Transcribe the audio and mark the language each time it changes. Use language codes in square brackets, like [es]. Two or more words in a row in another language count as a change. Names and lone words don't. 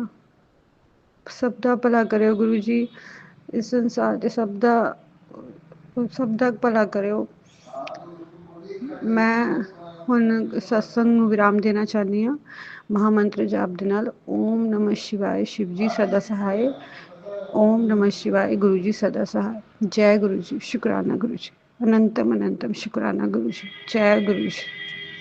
[pa] ਸਭ ਦਾ ਭਲਾ ਕਰਿਓ ਗੁਰੂ ਜੀ, ਇਸ ਸੰਸਾਰ ਦੇ ਸਭ ਦਾ ਭਲਾ ਕਰਿਓ। ਮੈਂ ਹੁਣ ਸਤਸੰਗ ਨੂੰ ਵਿਰਾਮ ਦੇਣਾ ਚਾਹੁੰਦੀ ਹਾਂ ਮਹਾਮੰਤਰ ਜਾਪ ਦੇ ਨਾਲ। [sa] ओम नमः शिवाय, [hi] शिव जी सदा सहाय। [sa] ओम नमः शिवाय, [hi] गुरु जी सदा सहाय। जय गुरु जी, शुक्राना गुरु जी, अनंतम अनंतम शुक्राना गुरु जी, जय गुरु जी।